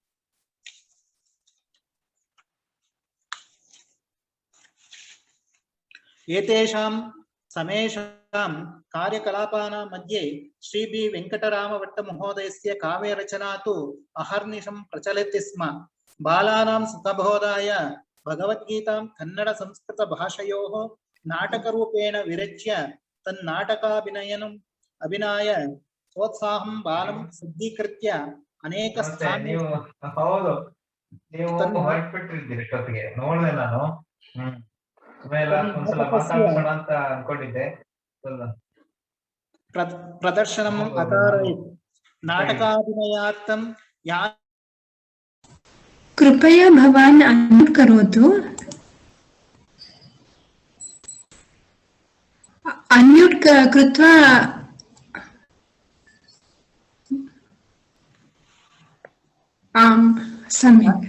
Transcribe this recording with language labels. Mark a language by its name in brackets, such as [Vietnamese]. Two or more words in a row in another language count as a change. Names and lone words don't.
[Sanskrit] एतेषां समेषां कार्यकलापानां मध्ये श्री बी वेंकटरामभट्ट महोदयस्य काव्यरचना तु अहर्निशं प्रचलति स्म। बालानां सुखबोधाय भगवद्गीतां कन्नड संस्कृत भाषयोः नाटकरूपेण विरच्य तन्नाटकाभिनयनम् अभिनय प्रोत्साहं बालं सज्जीकृत्य अनेक [Kannada] ನೀವು ಹೌದು ನೀವು ಹೊರಟ್ಬಿಟ್ಟಿದ್ದೀರಿ ಇಷ್ಟೊತ್ತಿಗೆ ನೋಡಿದೆ ನಾನು ಆಮೇಲೆ ಒಂದ್ಸಲ ಮಾತಾಡ್ಸೋಣ ಅಂತ ಅನ್ಕೊಂಡಿದ್ದೆ [Sanskrit] प्रदर्शनम् अकारयत्। नाटकाभिनयार्थं या कृपया भवान् अन्म्यूट् करोतु। अन्म्यूट् कृत्वा आम् सम्यक्।